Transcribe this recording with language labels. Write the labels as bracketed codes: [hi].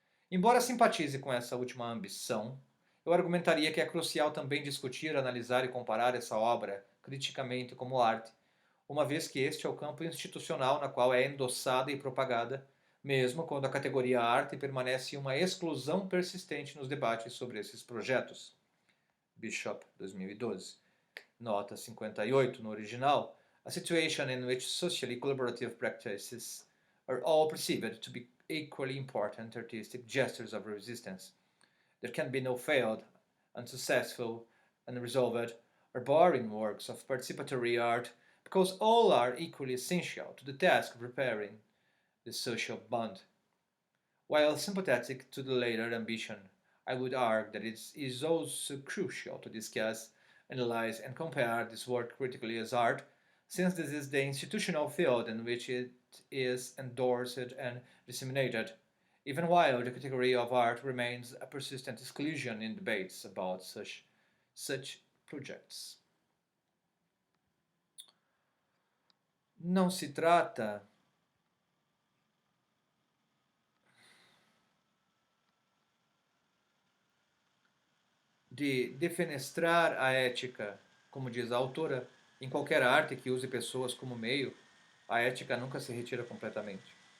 [pt] Embora simpatize com essa última ambição, eu argumentaria que é crucial também discutir, analisar e comparar essa obra criticamente como arte, uma vez que este é o campo institucional na qual é endossada e propagada, mesmo quando a categoria arte permanece uma exclusão persistente nos debates sobre esses projetos. Bishop, 2012. Nota 58 no original. [en] A situation in which socially collaborative practices are all perceived to be equally important artistic gestures of resistance. There can be no failed, unsuccessful, unresolved, or boring works of participatory art because all are equally essential to the task of repairing the social bond. While sympathetic to the latter ambition, I would argue that it is also crucial to discuss, analyze, and compare this work critically as art, since this is the institutional field in which it is endorsed and disseminated, even while the category of art remains a persistent exclusion in debates about such projects. [pt] Não se trata de defenestrar a ética, como diz a autora, em qualquer arte que use pessoas como meio, a ética nunca se retira completamente.